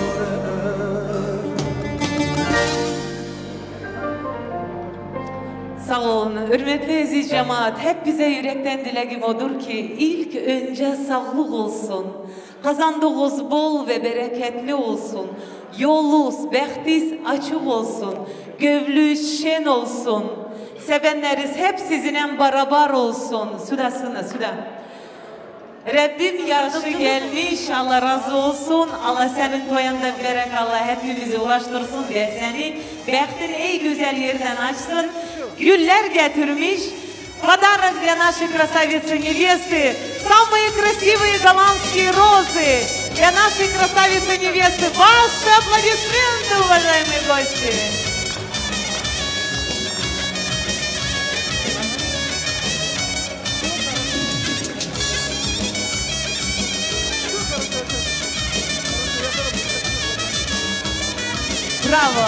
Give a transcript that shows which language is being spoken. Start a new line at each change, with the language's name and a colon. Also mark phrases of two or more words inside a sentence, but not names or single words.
Turkish: Sağ olun, hürmetli aziz cemaat, hep bize yürekten dileğim odur ki ilk önce sağlık olsun, kazandığınız bol ve bereketli olsun, yolunuz, bəxtiniz açık olsun, gövlünüz şen olsun, sevenleriniz hep sizinle beraber olsun. Sudasını, suda. Rabbim yardışı gelmiş, Allah razı olsun. Allah senin toyanda verek, Allah hepimizi ulaştırsın ve seni bəxtin ey güzel yerden açsın. Güller getirmiş,
Russian: подарок для нашей красавицы невесты, самые красивые голландские розы для нашей красавицы невесты. Ваши аплодисменты, уважаемые гости! Браво!